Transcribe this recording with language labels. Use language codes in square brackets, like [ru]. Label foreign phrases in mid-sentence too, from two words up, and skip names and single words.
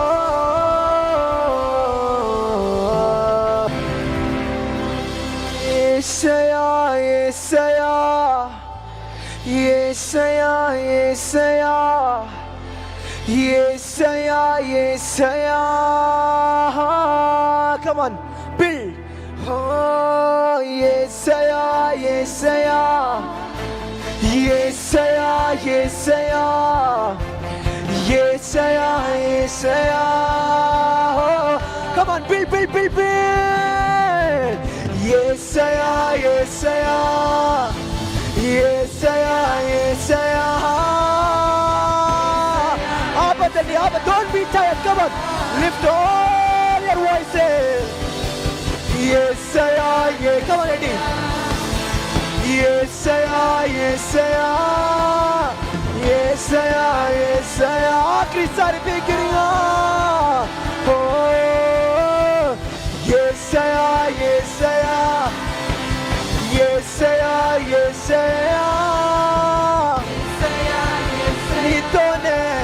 [te] యేసయ్యా యేసయ్యా యేసయ్యా యేసయ్యా యేసయ్యా యేసయ్యా [en] come on build oh [te] యేసయ్యా యేసయ్యా యేసయ్యా యేసయ్యా యేసయ్యా యేసయ్యా [en] come on build build build build [te] యేసయ్యా యేసయ్యా యేసయ్యా యేసయ్యా ఆపదండి [en] don't be tired come on lift all your voices యేసయ్యా come on ready [te] యేసయ్యా యేసయ్యా యేసయ్యా యేసయ్యా ఆఖరిసారి బిగిరిగా ఓ యేసయ్యా యేసయ్యా యేసయ్యా యేసయ్యా నీతోనే